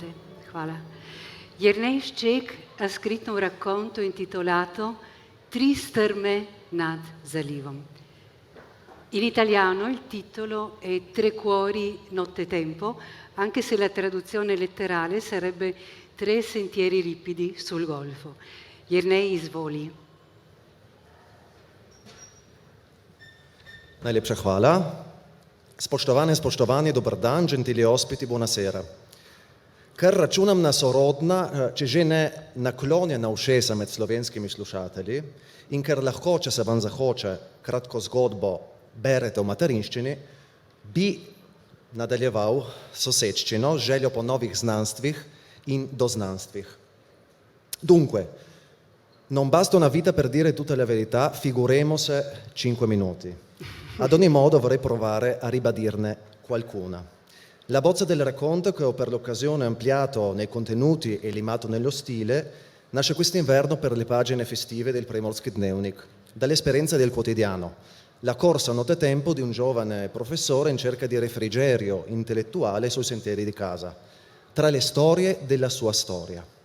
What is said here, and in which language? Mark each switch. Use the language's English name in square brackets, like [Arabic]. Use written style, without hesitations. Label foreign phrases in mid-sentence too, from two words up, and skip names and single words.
[Italian] Hvala. Jernej Šček ha scritto un racconto intitolato Tri strme nad zalivom. In italiano il titolo è Tre cuori nottetempo, anche se la traduzione letterale sarebbe Tre sentieri ripidi sul Golfo. [Slovenian] Jernej, izvoli. Najlepša hvala. Spoštovane, spoštovani, dober dan, [Italian] gentili ospiti, buonasera. [Slovenian] Ker računam na sorodna, če že ne naklonjena ušesa med slovenskimi slušatelji in ker lahko, če se vam zahoče, kratko zgodbo berete v materinščini, bi nadaljeval soseččino z željo po novih znanstvih in doznanstvih. [Italian] Dunque, non basta una vita per dire tutta la verità, figuremose 5 minuti. Ad ogni modo vorrei provare a ribadirne qualcuna. La bozza del racconto, che ho per l'occasione ampliato nei contenuti e limato nello stile, nasce quest'inverno per le pagine festive del Primorski Dnevnik, dall'esperienza del quotidiano, la corsa a nottetempo di un giovane professore in cerca di refrigerio intellettuale sui sentieri di casa, tra le storie della sua storia.